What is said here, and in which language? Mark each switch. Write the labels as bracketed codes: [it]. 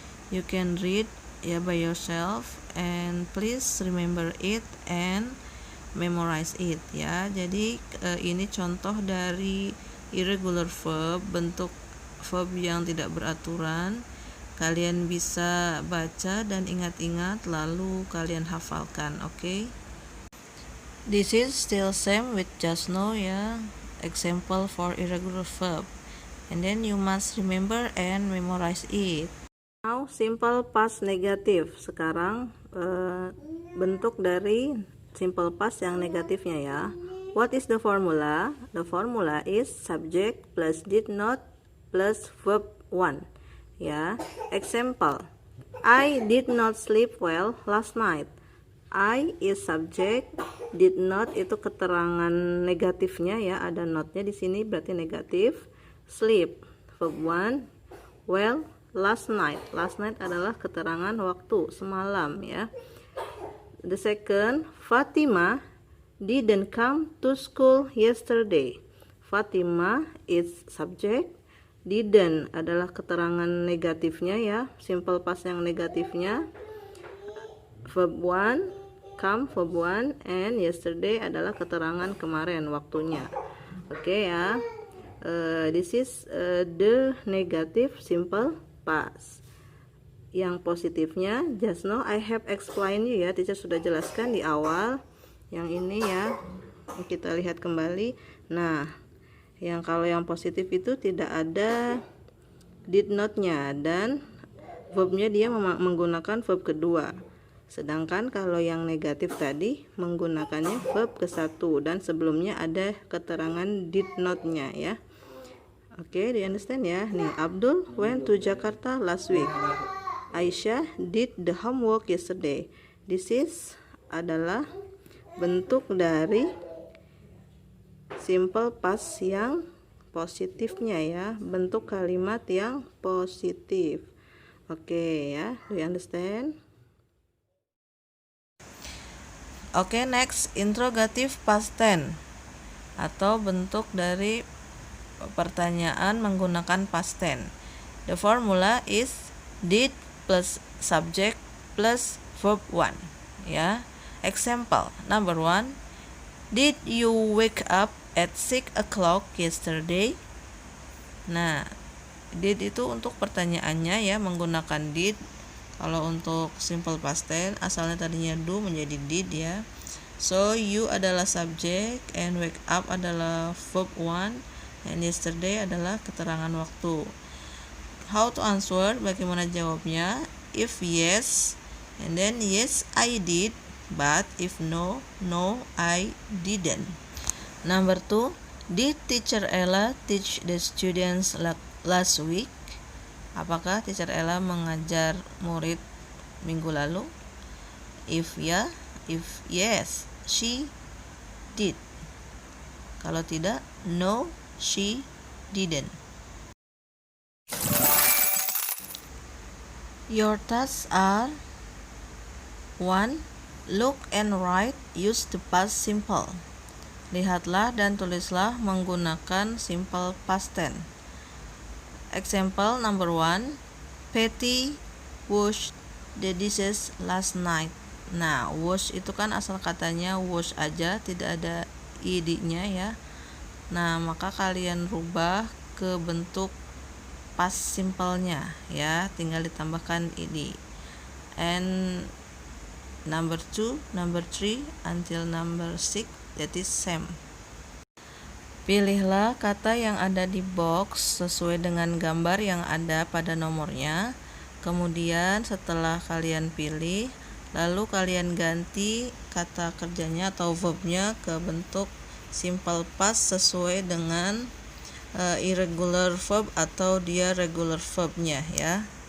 [en] You can read by yourself and please remember it and memorize it ya. [id] Jadi ini contoh dari irregular verb, bentuk verb yang tidak beraturan. Kalian bisa baca dan ingat-ingat lalu kalian hafalkan, okay? [en] This is still same with just now ya. Example for irregular verb. And then you must remember and memorize it. Now simple past negative. [id] Sekarang bentuk dari simple past yang negatifnya ya. [en] What is the formula? The formula is subject plus did not plus verb 1 ya. Example, I did not sleep well last night. I is subject, did not [id] itu keterangan negatifnya ya, ada notnya di sini berarti negatif. [en] Sleep verb 1, well last night. [id] Last night adalah keterangan waktu semalam ya. [en] The second, Fatima didn't come to school yesterday. Fatima is subject, [id] didn't adalah keterangan negatifnya ya, simple past yang negatifnya. [en] Verb 1, come verb 1, and yesterday [id] adalah keterangan kemarin waktunya. Oke ya. [en] This is the negative simple past. [id] Yang positifnya, [en] just now I have explained you [id] ya, teacher sudah jelaskan di awal. Yang ini ya, kita lihat kembali. Nah, yang kalau yang positif itu tidak ada did not-nya dan verbnya dia menggunakan verb kedua. Sedangkan kalau yang negatif tadi menggunakannya verb ke satu dan sebelumnya ada keterangan did not-nya ya. [en] Oke, do you understand ya? Nih, Abdul went to Jakarta last week. Aisyah did the homework yesterday. This is [id] adalah bentuk dari simple past yang positifnya ya, bentuk kalimat yang positif. [en] Oke ya, do you understand? Oke, next interrogative past tense [id] atau bentuk dari pertanyaan menggunakan past tense. [en] The formula is did plus subject plus verb 1, ya. Example number 1, did you wake up at 6 o'clock yesterday? [id] Nah, did itu untuk pertanyaannya ya, menggunakan did. Kalau untuk simple past tense asalnya tadinya do menjadi did ya. [en] So you adalah subject and wake up adalah verb 1 and yesterday [id] adalah keterangan waktu. [en] How to answer, [id] bagaimana jawabnya? [en] If yes, and then yes I did, but if no, no I didn't. Number 2, did teacher Ella teach the students last week? [id] Apakah teacher Ella mengajar murid minggu lalu? [en] If yes, she did. [id] Kalau tidak, no, she didn't. [en] Your tasks are 1. Look and write, use the past simple. [id] Lihatlah dan tulislah menggunakan simple past tense. [en] Example number 1, Patty washed the dishes last night. [id] Nah, wash itu kan asal katanya wash aja, tidak ada id-nya ya. Nah, maka kalian rubah ke bentuk past simple-nya ya, tinggal ditambahkan id. [en] And number 2, number 3 until number 6, that is same. [id] Pilihlah kata yang ada di box sesuai dengan gambar yang ada pada nomornya. Kemudian setelah kalian pilih, lalu kalian ganti kata kerjanya atau verbnya ke bentuk simple past sesuai dengan irregular verb atau dia regular verbnya ya.